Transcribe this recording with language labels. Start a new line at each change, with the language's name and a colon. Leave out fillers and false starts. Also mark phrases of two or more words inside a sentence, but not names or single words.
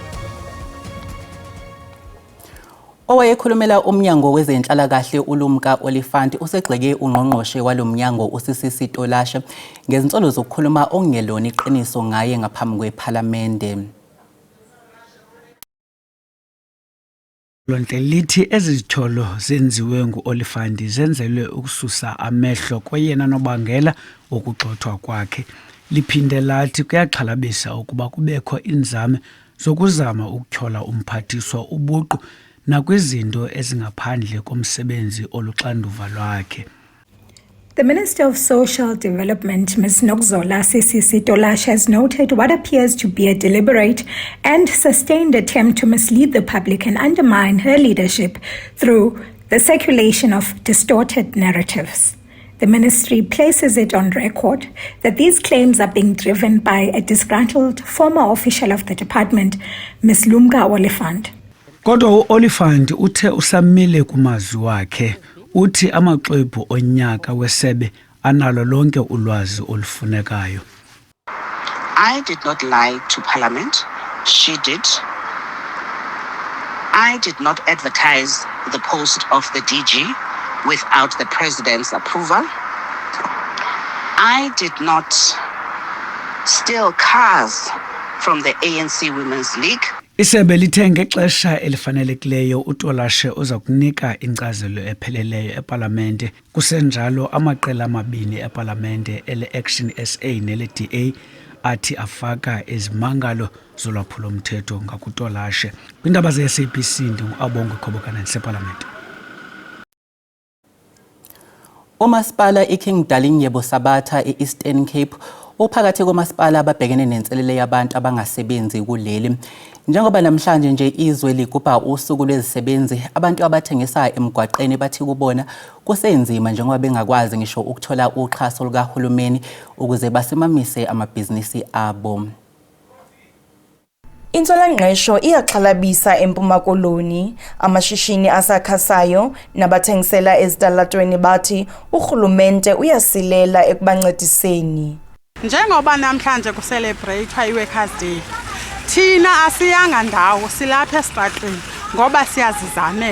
Zulu: Owayekhulumela umnyango wezenhlalakahle uLumka Oliphant usegxeke ungqongqoshe walomnyango uSisisi Tolashe ngezinsolo zokukhuluma ongelona iqiniso ngaye ngaphambi kwePhalamende.
Xhosa: Lonke lithi ezizitholo zenziwe nguOliphant zenzelwe ukususa amehlo koyena nobangela ukugxothwa kwakhe. Liphinde lathi kuyaxhalabisa ukuba kubekho inzame zokuzama ukuthyola umphathiswa ubuqu nakwizinto ezingaphandle komsebenzi oluxanduva lwakhe.
English: The Minister of Social Development, Ms. Nokzola Sisisi Tolashe, has noted what appears to be a deliberate and sustained attempt to mislead the public and undermine her leadership through the circulation of distorted narratives. The ministry places it on record that these claims are being driven by a disgruntled former official of the department, Ms. Lumka Oliphant.
Xhosa: Kodwa uOliphant uthe usamile kumazwi wakhe. Uthi amaxwebhu onyaka wesebe analo lonke ulwazi olufunekayo.
English: I did not lie to Parliament. She did. I did not advertise the post of the DG without the President's approval. I did not steal cars from the ANC Women's League.
Xhosa: Isebe lithe ngexesha elifanelekileyo uTolashe uza kunika inkcazelo epheleleyo eParlamente. Kusenjalo amaqela amabini eParlamente ele-Action SA nele-DA athi afaka izimangalo zolwaphulo-mthetho ngakuTolashe. Kwindaba ze-SABC ndingu-Abongo Khobokana ndiseParlamente.
Zulu: Umasipala iKing Dalindyebo Sabatha e-Eastern Cape uphakathi komasipala ababhekene nenselele yabantu abangasebenzi kuleli. Njengoba namhlanje nje izwe ligubha usuku lwezisebenzi, abantu abathengisa emgwaqeni bathi kubona kusenzima njengoba bengakwazi ngisho ukuthola uxhaso lukahulumeni ukuze basimamise amabhizinisi abo.
Xhosa: Insolangqesho iyaxhalabisa eMpuma Koloni, amashishini asakhasayo nabathengisela ezitalatweni bathi urhulumente uyasilela ekubancediseni.
Zulu: Njengoba namhlanje kucelebratewa iWorkers Day, thina asiyanga ndawo silapha esitratweni ngoba siyazizamela.